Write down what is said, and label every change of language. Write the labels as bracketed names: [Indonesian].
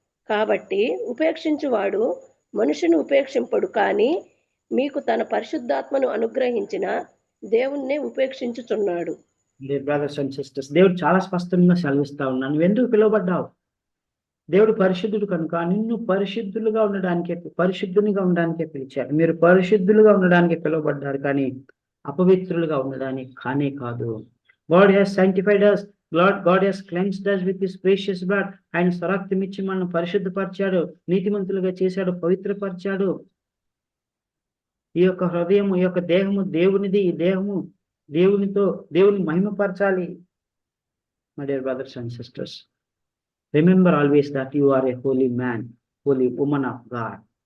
[Telugu] కాబట్టి ఉపేక్షించువాడు మనుషుని ఉపేక్షింపడు, కానీ మీకు తన పరిశుద్ధాత్మను అనుగ్రహించిన దేవుణ్ణి ఉపేక్షించుచున్నాడు. బ్రదర్స్ అండ్ సిస్టర్స్, దేవుడు చాలా స్పష్టంగా సెలవిస్తా ఉన్నాను, నువ్వు ఎందుకు పిలువబడ్డావు? దేవుడు పరిశుద్ధుడు కనుక నిన్ను పరిశుద్ధునిగా ఉండడానికే పిలిచారు. మీరు పరిశుద్ధులుగా ఉండడానికి పిలువబడ్డారు, కానీ అపవిత్రులుగా ఉండడానికి కానే కాదు. [English] God has sanctified us, God has cleansed us with his precious blood. [Telugu] ఆయన స్వరక్తమిచ్చి మనల్ని పరిశుద్ధపరిచాడు, నీతిమంతులుగా చేశాడు, పవిత్రపరిచాడు. ఈ యొక్క హృదయం, ఈ యొక్క దేహము దేవునిది. ఈ దేహము దేవుని మహిమపరచాలి. [English] My dear brothers and sisters, remember always that you are a holy man, holy woman of God.